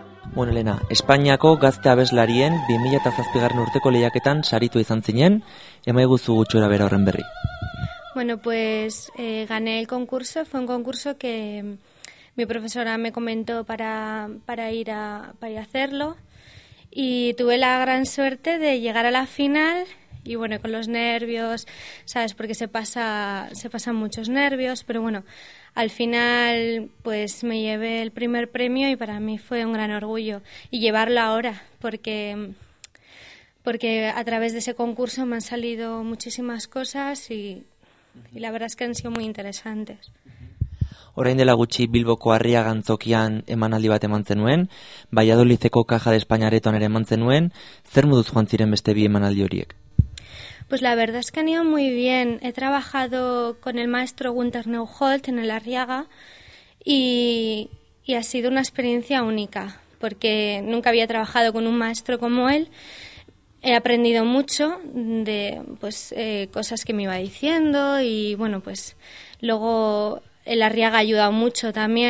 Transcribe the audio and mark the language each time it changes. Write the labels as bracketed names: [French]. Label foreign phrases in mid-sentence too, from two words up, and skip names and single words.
[Basque] Bueno, Elena, Espainiako gazte abeslarien 2007 urteko lehiaketan saritu izan zinen, emaiguzu gutxora bera horren berri. [Spanish] Bueno, pues gané el concurso. Fue un concurso que mi profesora me comentó para ir a hacerlo, y tuve la gran suerte de llegar a la final. Y bueno, con los nervios, ¿sabes? Porque se pasan muchos nervios, pero bueno, al final pues me llevé el primer premio y para mí fue un gran orgullo. Y llevarlo ahora, porque a través de ese concurso me han salido muchísimas cosas y la verdad es que han sido muy interesantes. [Basque] Orain dela gutxi Bilboko Arriaga antzokian emanaldi bat eman zenuen, Valladolideko Caja de España aretoan ere eman zenuen, zer moduz joan ziren beste bi emanaldi horiek? [Spanish] Pues la verdad es que han ido muy bien. He trabajado con el maestro Gunter Neuholt en el Arriaga y ha sido una experiencia única, porque nunca había trabajado con un maestro como él. He aprendido mucho de cosas que me iba diciendo y bueno, pues luego el Arriaga ha ayudado mucho también.